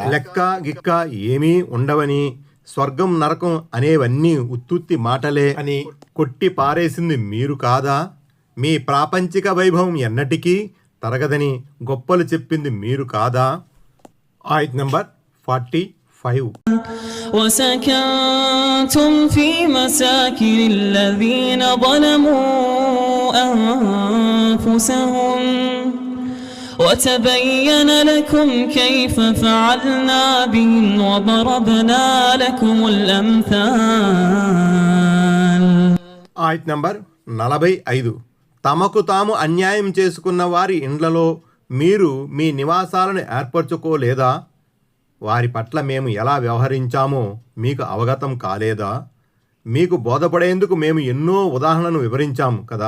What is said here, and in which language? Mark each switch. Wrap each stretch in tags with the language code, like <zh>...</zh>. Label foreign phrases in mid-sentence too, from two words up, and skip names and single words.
<te>లెక్క గిక్క ఏమీ ఉండవని, స్వర్గం నరకం అనేవన్నీ ఉత్తుత్తి మాటలే అని కొట్టి పారేసింది మీరు కాదా? మీ ప్రాపంచిక వైభవం ఎన్నటికీ తరగదని గొప్పలు చెప్పింది మీరు కాదా? ఆయత్ నంబర్ 45. 5.</te> <ar>وسكنتم في مساكن الذين ظلموا أنفسهم وتبين لكم كيف فعلنا بهم وضربنا لكم الأمثال.</ar> <te>ఆయత్ నంబర్ 45. తమకు తాము అన్యాయం చేసుకున్న వారి ఇండ్లలో మీరు మీ నివాసాలను ఏర్పరచుకోలేదా? వారి పట్ల మేము ఎలా వ్యవహరించామో మీకు అవగతం కాలేదా? మీకు బోధపడేందుకు మేము ఎన్నో ఉదాహరణను వివరించాము కదా.</te>